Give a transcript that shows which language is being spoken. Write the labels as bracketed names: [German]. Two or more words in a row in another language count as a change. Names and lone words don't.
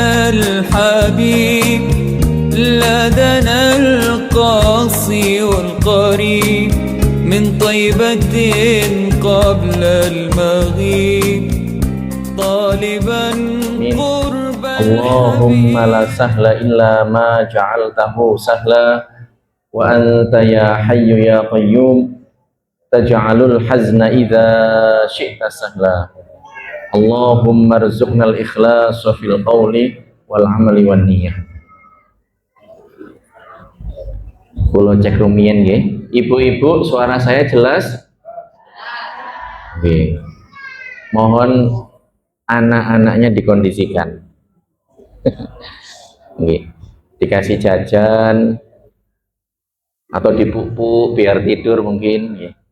[Arabic] الحبيب لدنا القاصي والقريب من طيبة قبل المغيب طالبا قرب اللهم لا سهل إلا ما جعلته سهلا وأنت يا حي يا قيوم تجعل الحزن إذا شئت سهلا اللهم ارزقنا الإخلاص في القول والعمل والنية. [Javanese] Kula cek rumiyin nggih. [Indonesian] Ibu-ibu, suara saya jelas? Nggih. Mohon anak-anaknya dikondisikan. [Javanese] Nggih. [Indonesian] Dikasih jajan atau dipupuk biar tidur mungkin nggih.